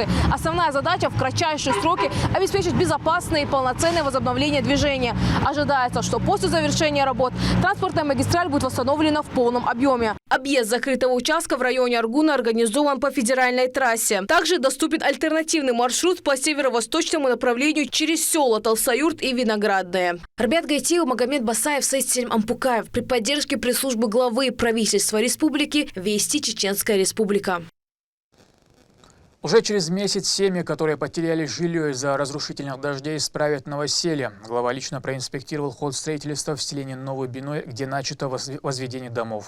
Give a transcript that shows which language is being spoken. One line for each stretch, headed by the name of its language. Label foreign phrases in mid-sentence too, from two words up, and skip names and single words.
Russian: Основная задача в кратчайшие сроки обеспечить безопасное и полноценное возобновление движения. Ожидается, что после завершения работ транспортная магистраль будет восстановлена в полном объеме. Объезд закрытого участка в районе Аргуна организован по федеральной трассе. Также доступен альтернативный маршрут по северо-восточному направлению через села Талсаюрт и Виноградное. Рабиат Гайтиев, Магомед Басаев, Саид Ампукаев. При поддержке пресс-службы главы правительства республики Вести, Чеченская Республика. Уже через месяц семьи, которые потеряли жилье из-за разрушительных дождей, исправят новоселье. Глава лично проинспектировал ход строительства в селении Новый Биной, где начато возведение домов.